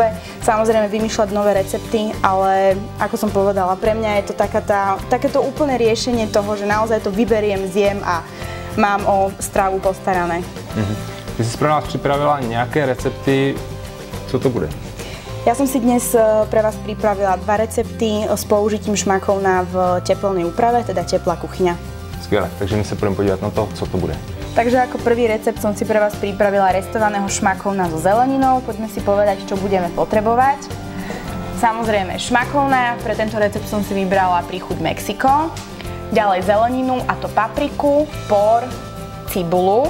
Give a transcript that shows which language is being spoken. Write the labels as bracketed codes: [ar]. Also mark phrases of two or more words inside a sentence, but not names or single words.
[sk] Samozrejme vymýšľať nové recepty, ale ako som povedala, pre mňa je to takéto úplné riešenie toho, že naozaj to vyberiem, zjem a mám o stravu postarané. [cs] Ty si pro nás připravila nějaké recepty, co to bude? [sk] Ja som si dnes pre vás pripravila dva recepty s použitím šmakouna v teplnej úprave, teda teplá kuchyňa. [cs] Skvěle, takže my se budeme podívat na to, co to bude. [sk] Takže ako prvý recept som si pre vás pripravila restovaného šmakouna so zeleninou. Poďme si povedať, čo budeme potrebovať. Samozrejme šmakouna, pre tento recept som si vybrala príchuť Mexiko. Ďalej zeleninu, a to papriku, por, cibulu.